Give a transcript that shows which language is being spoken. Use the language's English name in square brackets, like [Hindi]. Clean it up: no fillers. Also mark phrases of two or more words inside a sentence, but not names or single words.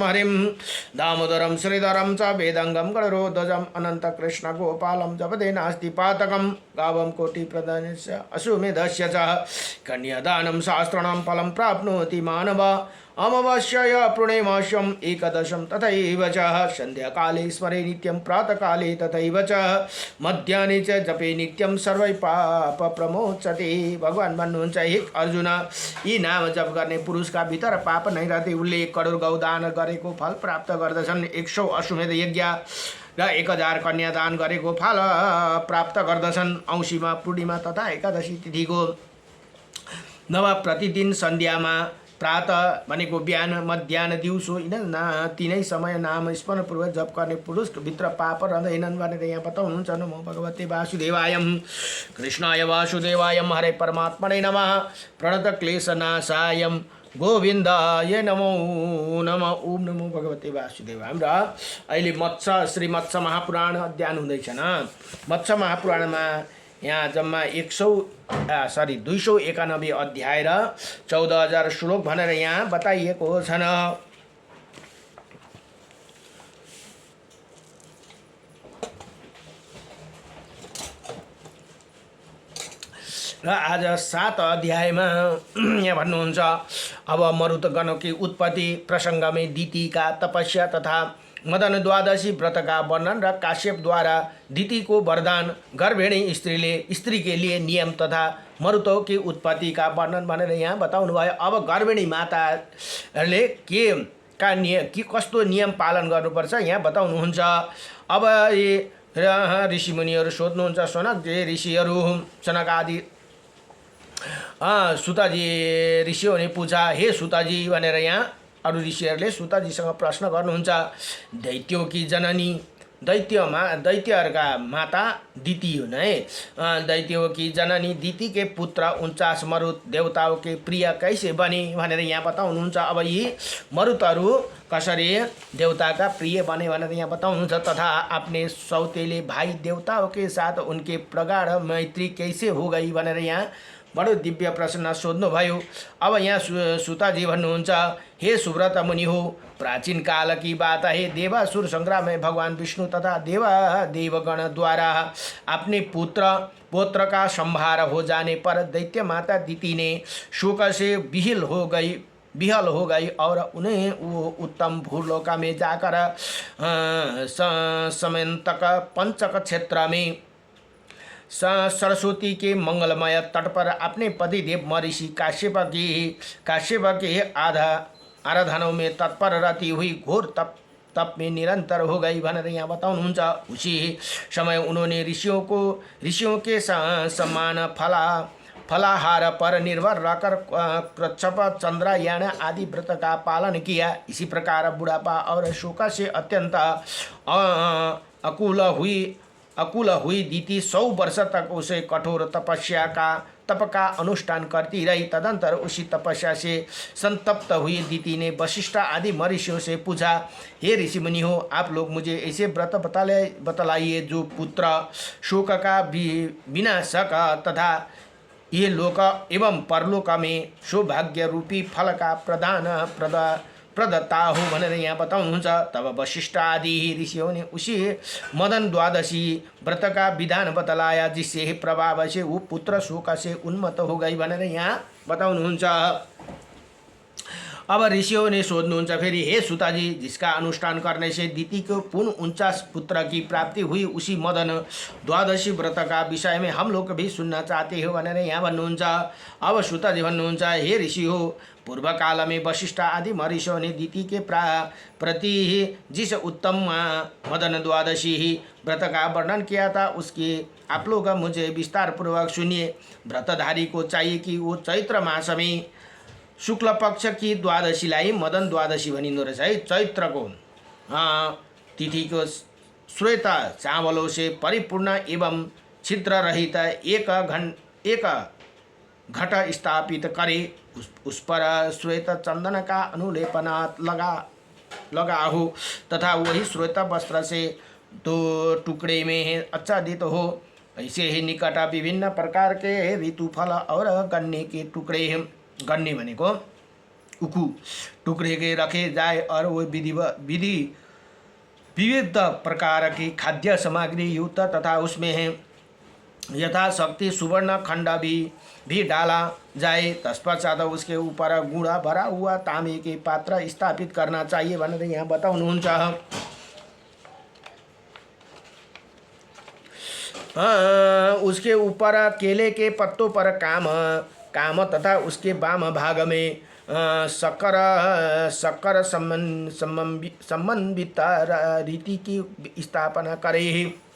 [Sanskrit] हरिं दामोदरं श्रीधरं च वेदङ्गं गणरोध्वजम् अनन्तकृष्ण गोपालं जपते नास्ति पातकं गावं कोटिप्रदानस्य अश्वमेधस्य च कन्यादानं शास्त्राणां फलं प्राप्नोति मानव अमावास्याय पूर्णिमास्यम् एकदशं तथैव च सन्ध्याकाले स्मरे नित्यं प्रातःकाले तथैव च मध्याह्ने च जपे नित्यं सर्वै पाप प्रमोचते। [Nepali] भगवान भन्नुहुन्छ हे अर्जुन यी नाम जप गर्ने पुरुषका भित्र पाप नै रहते उनले 1 करोड गौदान गरेको फल प्राप्त गर्दछन्, 100 अश्वमेध यज्ञ र 1000 कन्यादान गरेको फल प्राप्त गर्दछन्। औँसीमा पूर्णिमा तथा एकादशी तिथिको नव प्रतिदिन सन्ध्यामा प्रातः भनेको बिहान मध्याह्न दिउँसो यिन तीनै समय नाम स्मरणपूर्वक जप गर्ने पुरुषभित्र पाप रहँदैनन् भनेर यहाँ बताउनुहुन्छ। [Sanskrit] नमो भगवते वासुदेवाय कृष्णाय वासुदेवाय हरे परमात्मने नमः प्रणतक्लेशनाशाय गोविन्दाय नमो नमः। ओम नमो भगवते वासुदेवाय। [Nepali] र अहिले श्री मत्स्य महापुराण अध्ययन हुँदैछ न। मत्स्य महापुराणमा यहाँ जम्मा 291 अध्याय र 14,000 श्लोक भनेर यहाँ बताइएको छन्। र आज 7 अध्यायमा यहाँ भन्नुहुन्छ [Hindi] अब मरुतगणकी उत्पत्ति प्रसंग में दीति का तपस्या तथा मदन द्वादशी व्रत का वर्णन र काश्यप द्वारा दीति को वरदान गर्भिणी स्त्री के लिए नियम तथा मरुतों की उत्पत्ति का वर्णन [Nepali] भनेर यहाँ बताउनु भयो। अब गर्भिणी माताहरूले के कस्तो नियम पालन गर्नुपर्छ यहाँ बताउनुहुन्छ। अब ऋषिमुनिहरू सोध्नुहुन्छ सनकजी ऋषिहरू सनक आदि सुताजी [Hindi] ऋषियों ने पूछा हे सुताजी [Nepali] भनेर यहाँ अरु ऋषिहरूले सुताजीसँग प्रश्न गर्नुहुन्छ। [Hindi] दैत्यों की जननी [Nepali] दैत्यहरूका माता दिति हुन् है। [Hindi] दैत्यों की जननी दिति के पुत्र 49 मरुत देवताओं के प्रिय कैसे बने [Nepali] भनेर यहाँ बताउनुहुन्छ। अब यी मरुतहरू कसरी देवताका प्रिय बने भनेर यहाँ बताउनुहुन्छ। [Hindi] तथा अपने सौतेले भाई देवताओं के साथ उनके प्रगाढ़ मैत्री कैसे हो गई [Nepali] भनेर यहाँ बडो दिव्य प्रश्न सोध्नुभयो। अब यहाँ सुताजी भन्नुहुन्छ हे सुव्रत मुनि हो [Hindi] प्राचीन काल की बात है। देवासुर संग्राम में भगवान विष्णु तथा देवगण द्वारा अपने पौत्र का संहार हो जाने पर दैत्य माता दिति ने शोक से विहल हो गई और उन्हें वो उत्तम भूलोका में जाकर समंतक पंचक क्षेत्र में सरस्वती के मंगलमय तट पर अपने पति देव महर्षि काश्यप के आराधनों में तत्पर रहती हुई घोर तप में निरंतर हो गई [Nepali] भनेर यहाँ बताउनुहुन्छ। [Hindi] उसी समय उन्होंने ऋषियों के सम्मान फलाहार पर निर्भर रहकर कृच्छप चंद्रायण आदि व्रत का पालन किया। इसी प्रकार बुढ़ापा और शोक से अत्यंत अकुल हुई दीति 100 वर्ष तक उसे कठोर तप का अनुष्ठान करती रही। तदंतर उसी तपस्या से संतप्त हुई दीति ने वशिष्ठ आदि महर्षियों से पूछा, हे ऋषि मुनि हो, आप लोग मुझे ऐसे व्रत बतलाइए जो पुत्र शोक का विनाशक तथा ये लोक एवं परलोक में सौभाग्य रूपी फल का प्रदत्ता हो [Nepali] भनेर यहाँ बताउनुहुन्छ। [Hindi] तब वशिष्ठ आदि ऋषियों ने उसी मदन द्वादशी व्रत का विधान बतलाया, जिससे प्रभाव से वो पुत्र शोक से उन्मत्त हो गई [Nepali] भनेर यहाँ बताउनुहुन्छ। अब [Hindi] ऋषियों ने [Nepali] सोध्नुहुन्छ फेरि, हे सुताजी, [Hindi] जिसका अनुष्ठान करने से दीति को पुनः 49 पुत्र की प्राप्ति हुई, उसी मदन द्वादशी व्रत का विषय में हम लोग भी सुनना चाहते हो [Nepali] भनेर यहाँ भन्नुहुन्छ। अब सुताजी भन्नुहुन्छ, [Hindi] हे ऋषि हो, पूर्व काल में वशिष्ठ आदि महर्षियों ने दीति के प्रति जिस उत्तम मदन द्वादशी व्रत का वर्णन किया था, उसकी आप लोग मुझे विस्तार पूर्वक सुनिए। व्रतधारी को चाहिए कि वो चैत्र मास में शुक्ल पक्ष की [Nepali] द्वादशीलाई मदन द्वादशी भनिँदो रहेछ है। [Hindi] चैत्रको तिथि को श्वेत चावलों से परिपूर्ण एवं छिद्र रहित एक घट स्थापित करे, उस पर श्वेत चंदन का अनुलेपनात् लगाहो तथा वही श्वेत वस्त्र से 2 टुकड़े में आच्छादित हो। ऐसे ही निकट विभिन्न प्रकार के ऋतुफल और गन्ने के टुकड़े, [Nepali] गन्ने भनेको उखु, [Hindi] टुकड़े के रखे जाए और वो विविध प्रकार की खाद्य सामग्री युक्त तथा उसमें है यथाशक्ति सुवर्ण खंड भी डाला जाए। तत्पश्चात उसके ऊपर गुड़ा भरा हुआ तांबे के पात्र स्थापित करना चाहिए [Nepali] भनेर यहाँ बताउनुहुन्छ। [Hindi] उसके ऊपर केले के पत्तों पर काम तथा उसके वाम भाग में शक्कर संबंधित रीति की स्थापना करे।